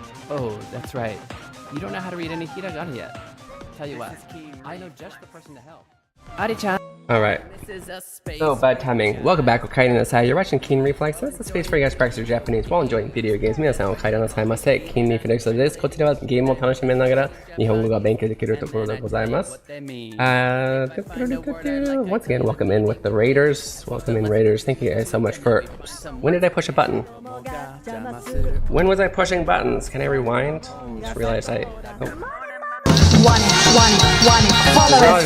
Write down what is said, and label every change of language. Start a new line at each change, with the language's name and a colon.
English: Oh, that's right. You don't know how to read any hiragana yet. Tell you what, I know just the person to help. Ari-chan. Alright. So, bad timing. Welcome back, Okaida Nasai. You're watching Keen Reflex. That's the space for you guys to practice your Japanese while enjoying video games.
Japanese: 皆さん、Okaida Nasai ませ。Keen Reflex です。こちらはゲームを楽しみながら日本語が勉強できるところでございます。
English: Once again, welcome in with the Raiders. Welcome in, Raiders. Thank you guys so much for... When did I push a button? When was I pushing buttons? Can I rewind? Just realized I... Oh. One. Followers.